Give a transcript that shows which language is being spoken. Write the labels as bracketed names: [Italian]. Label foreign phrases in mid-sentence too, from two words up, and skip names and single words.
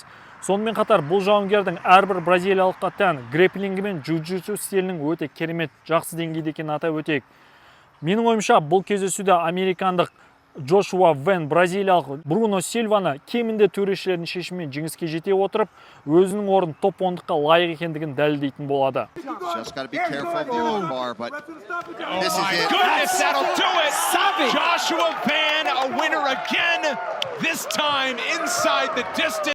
[Kazakh] Сонымен қатар бұл жауынгердің әрбір бразилиялыққа тән грэпплингі мен джиу-джитсу стилінің өте керемет жақсы деңгейде екенін атап өтейік. Менің ойымша бұл кездесуде американдық Джошуа Вен бразилиялық Бруно Сильваны кемінде төрешілердің шешімімен жеңіске жете отырып, өзінің орнын топ 10-ға лайық екендігін дәлелдейтін болады. [English] Joshua Van, a winner again, this time inside the distance.